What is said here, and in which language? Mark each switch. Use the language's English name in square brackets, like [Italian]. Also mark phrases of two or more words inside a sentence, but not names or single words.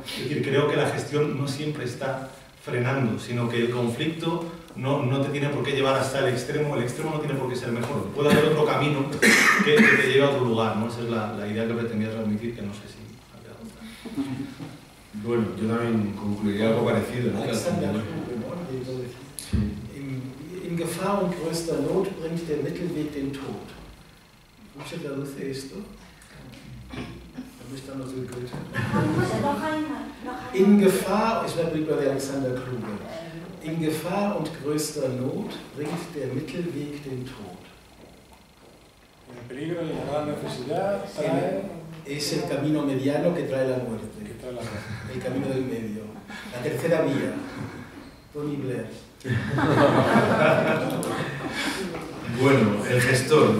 [Spanish] Es decir, creo que la gestión no siempre está frenando, sino que el conflicto no te tiene por qué llevar hasta el extremo no tiene por qué ser mejor. Puede haber otro camino que te lleve a otro lugar, ¿no? Esa es la idea que pretendía transmitir, que no sé si ha quedado otra. Bueno, yo también concluiría algo parecido, ¿no? [German] In Gefahr und größter Not bringt der Mittelweg den Tod. [Spanish] ¿Cómo se traduce esto? ¿Dónde están los del Goethe? [German] In Gefahr, [Spanish] es una película de Alexander Kluge. [German] In Gefahr und größter Not bringt der Mittelweg den Tod. [Spanish] El peligro y la gran necesidad trae... Es el camino mediano que trae la muerte. El camino del medio. La tercera vía. Tony Blair. Bueno, el gestor.